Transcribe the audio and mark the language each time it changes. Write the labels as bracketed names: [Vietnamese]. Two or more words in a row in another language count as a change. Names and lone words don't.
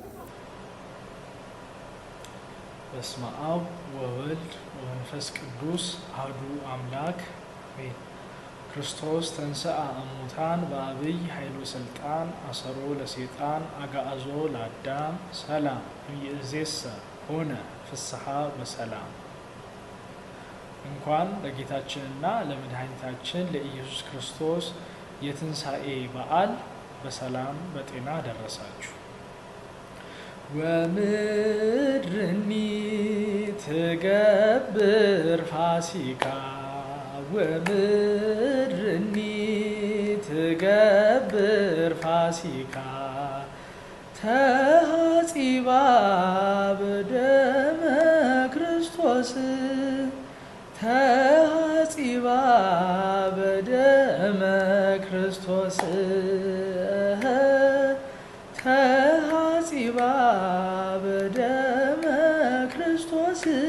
[Geez] በስመ አብ ወወልድ ወመንፈስ ቅዱስ አሐዱ አምላክ አሜን። ክርስቶስ ተንሥአ እሙታን በአብይ ኃይሉ ስልጣን አሰሮ ለሰይጣን አጋአዞ ለአዳም ሰላም እምይእዜሰ ሆነ ፍስሐ በሰላም። [Amharic] እንኳን ለጌታችንና ለመድኃኒታችን ለኢየሱስ ክርስቶስ የትንሣኤ በዓል በሰላም በጤና ደረሳችሁ። [Geez] ወምድርኒ ትገብር ፋሲካ ወምድርኒ ትገብር ፋሲካ ተሐጺባ በደመ ክርስቶስ ተሐጺባ በደመ ክርስቶስ ተሐጺባ በደመ ክርስቶስ